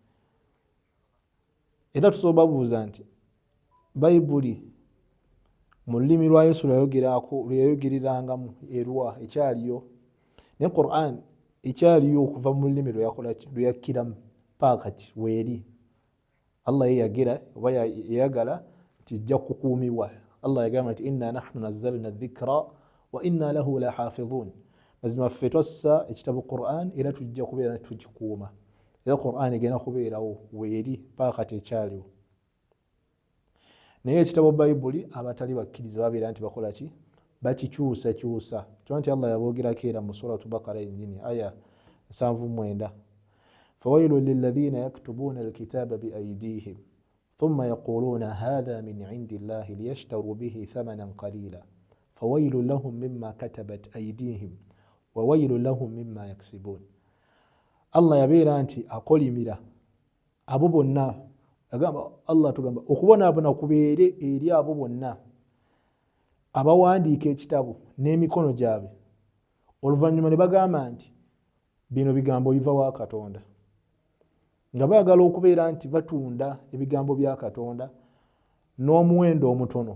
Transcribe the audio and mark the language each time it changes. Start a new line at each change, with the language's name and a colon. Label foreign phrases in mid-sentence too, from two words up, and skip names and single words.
Ganda: Era tusobola babuuza nti Bayibuli mu lulimi lwa Yesu lweyayogererangamu erwa ekyaliyo, ne Qur'an ekyaliyo okuva mu lulimi lwe yakkiramu paka kati weeri. Allah yayagala nti ijja kukuumibwa. Allah yagamba nti
Arabic: إنا نحن نزلنا الذكر وإنا له لحافظون.
Ganda: Mazima ffe twassa ekitabo Qur'an era tujja kubeera tukikuuma. Era Qur'an egenda kubeerawo weeri paka kati ekyaliwo. Naye ekitabo Bayibuli abatali bakkiriza babeera nti bakola ki? Bakikyusakyusa. Kyokka nti Allah yaboogerako era mu Suratu Baqara yennyini aya 79.
Arabic: فويل للذين يكتبون الكتاب بأيديهم ثم يقولون هذا من عند الله ليشتروا به ثمنا قليلا فويل لهم مما كتبت أيديهم وويل لهم مما يكسبون.
Ganda: Allah yabeera nti akolimira abo bonna. Allah tugamba okubonaabona kubeere eri abo bonna abawandiika ekitabo n'emikono gyabwe oluvannyuma ne bagamba nti bino bigambo biva wa Katonda, nga baagala okubeera nti batunda ebigambo bya Katonda n'omuwendo omutono.